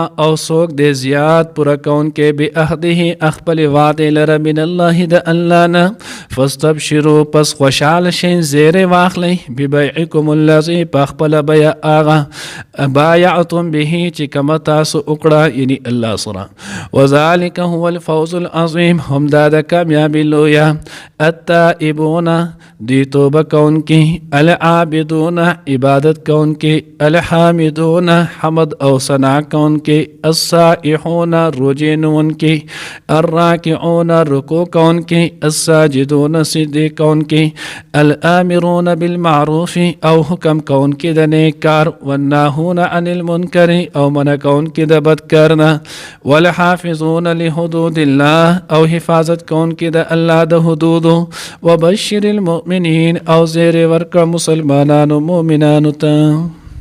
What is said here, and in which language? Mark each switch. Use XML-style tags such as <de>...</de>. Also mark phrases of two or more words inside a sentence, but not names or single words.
<ps>او سوک دې زیات پورا کون کې به عهده خپل وعده لره</ps> <ar>من الله</ar> <ps>د الله نه فاستبشروا پس خوشاله شئ زیر واخلی</ps> <ar>ببیعکم الذی</ar> <ps>په خپل بیع هغه</ps> <ar>بایعتم به</ar> <ps>چې کوم تاسو وکړه یعنی الله سره</ps> <ar>وذلک هو الفوز العظیم</ar> <ps>هم دا د کامیابی لویا التائبون دی توبه کون کی العابدون عبادت کون کی الحامدون حمد او ثنا کون کی السائحون رجینون کی الراکعون رکوع کون کی الساجدون سجدے کون کی الامرون بالمعروف او حکم کون کی د نیک کار</ps> <ar>والناهون عن المنکر</ar> <ps>او منع کون کی د بد کارنا</ps> <ar>والحافظون لحدود الله</ar> <ps>او حفاظت کون کی د الله د حدود</ps> <ar>وبشر المؤمنین</ar> <ps>او زیر ورکا مسلمانانو مؤمنانو ته</ps>